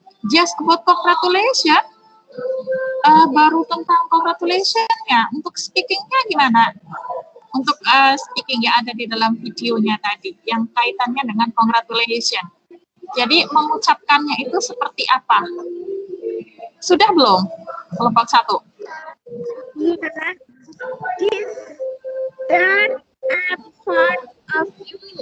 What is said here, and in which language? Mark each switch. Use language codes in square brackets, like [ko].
[en] Just about congratulations. [id] Baru tentang congratulations-nya. Untuk speaking-nya gimana? Untuk speaking yang ada di dalam videonya tadi, yang kaitannya dengan congratulations. Jadi mengucapkannya itu seperti apa? Sudah belum? Kelompok 1. [en] Yeah, this that I'm proud of you.